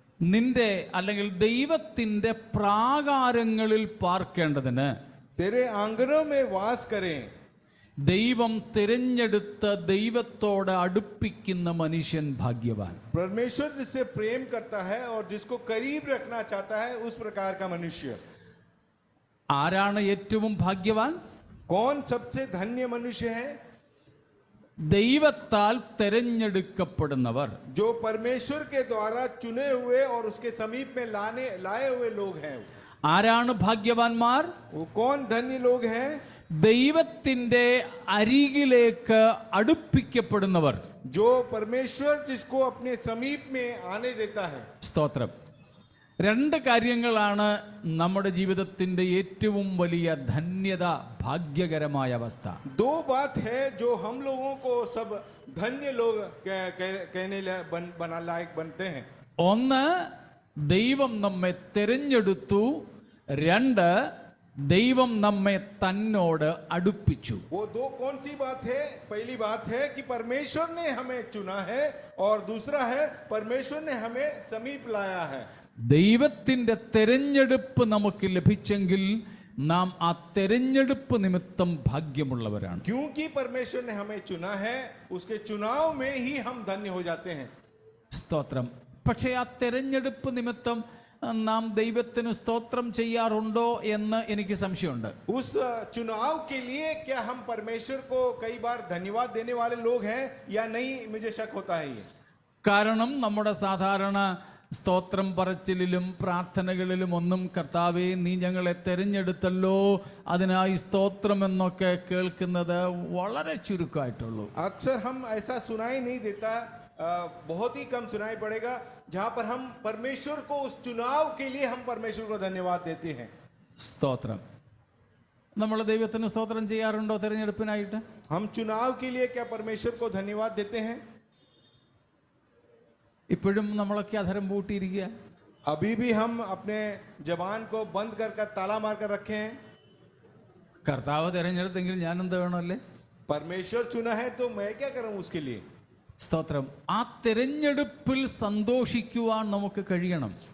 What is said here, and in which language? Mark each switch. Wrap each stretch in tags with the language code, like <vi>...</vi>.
<ml>നിന്റെ അല്ലെങ്കിൽ ദൈവത്തിന്റെ പ്രാകാരങ്ങളിൽ പാർക്കേണ്ടതിന്</ml> <hi>तेरे आंगनों में वास करें.</hi> <ml>ദൈവം തിരഞ്ഞെടുത്ത ദൈവത്തോട് അടുപ്പിക്കുന്ന മനുഷ്യൻ ഭാഗ്യവാൻ.</ml> <hi>परमेश्वर जिससे प्रेम करता है और जिसको करीब रखना चाहता है, उस प्रकार का मनुष्य.</hi> <ml>ആരാണ് ഏറ്റവും ഭാഗ്യവാൻ?</ml> <hi>कौन सबसे धन्य मनुष्य है?</hi> <ml>ദൈവത്താൽ തിരഞ്ഞെടുക്കപ്പെടുന്നവർ.</ml> <hi>जो परमेश्वर के द्वारा चुने हुए और उसके समीप में लाए हुए लोग हैं.</hi> <ml>ആരാണ് ഭാഗ്യവാന്മാർ?</ml> <hi>वो कौन धन्य लोग हैं?</hi> <ml>ദൈവത്തിന്റെ അരികിലേക്ക് അടുപ്പിക്കപ്പെടുന്നവർ.</ml> <hi>जो परमेश्वर जिसको अपने समीप में आने देता है.</hi> <ml>സ്തോത്രം. രണ്ട് കാര്യങ്ങളാണ് നമ്മുടെ ജീവിതത്തിന്റെ ഏറ്റവും വലിയ ധന്യത, ഭാഗ്യകരമായ അവസ്ഥ.</ml> <hi>दो बात है जो हम लोगों को सब धन्य लोग कहने बना लायक बनते हैं.</hi> <ml>ഒന്ന്, ദൈവം നമ്മെ തിരഞ്ഞെടുത്തു. രണ്ട്, ദൈവം നമ്മെ തന്നോട് അടുപ്പിച്ചു.</ml> <hi>वो दो कौन सी बात है? पहली बात है कि परमेश्वर ने हमें चुना है और दूसरा है परमेश्वर ने हमें समीप लाया है.</hi> <ml>ദൈവത്തിന്റെ തെരഞ്ഞെടുപ്പ് നമുക്ക് ലഭിച്ചെങ്കിൽ നാം ആ തെരഞ്ഞെടുപ്പ് നിമിത്തം ഭാഗ്യമുള്ളവരാണ്.</ml> <hi>क्योंकि परमेश्वर ने हमें चुना है, उसके चुनाव में ही हम धन्य हो जाते हैं.</hi> <ml>സ്തോത്രം. പക്ഷേ ആ തെരഞ്ഞെടുപ്പ് നിമിത്തം നാം ദൈവത്തിന് സ്തോത്രം ചെയ്യാറുണ്ടോ എന്ന് എനിക്ക് സംശയമുണ്ട്.</ml> <hi>उस चुनाव के लिए क्या हम परमेश्वर को कई बार धन्यवाद देने वाले लोग हैं या नहीं, मुझे शक होता है ये.</hi> <ml>കാരണം നമ്മുടെ സാധാരണ സ്തോത്രം പറച്ചിലിലും പ്രാർത്ഥനകളിലും ഒന്നും കർത്താവേ നീ ഞങ്ങളെ തെരഞ്ഞെടുത്തല്ലോ അതിനായി സ്തോത്രം എന്നൊക്കെ കേൾക്കുന്നത് വളരെ ചുരുക്കമായിട്ടുള്ളൂ.</ml> <hi>अक्सर हम ऐसा सुनाई नहीं देता, बहुत ही कम सुनाई पड़ेगा जहां पर हम परमेश्वर को उस चुनाव के लिए हम परमेश्वर को धन्यवाद देते हैं.</hi> <ml>സ്തോത്രം. നമ്മൾ ദൈവത്തിന് സ്തോത്രം ചെയ്യാറുണ്ടോ തെരഞ്ഞെടുപ്പിനായിട്ട്?</ml> <hi>हम चुनाव के लिए क्या परमेश्वर को धन्यवाद देते हैं?</hi> <ml>ഇപ്പോഴും നമ്മളൊക്കെ അധരം പൂട്ടിയിരിക്കുക.</ml> <hi>अभी भी हम अपने जबान को बंद कर ताला मार कर रखे हैं.</hi> <ml>കർത്താവ് തിരഞ്ഞെടുത്തെങ്കിൽ ഞാൻ എന്ത് വേണമല്ലേ?</ml> <hi>परमेश्वर चुना है तो मैं क्या करूं उसके लिए.</hi> <ml>സ്തോത്രം. ആ തിരഞ്ഞെടുപ്പിൽ സന്തോഷിക്കുവാൻ നമുക്ക് കഴിയണം.</ml>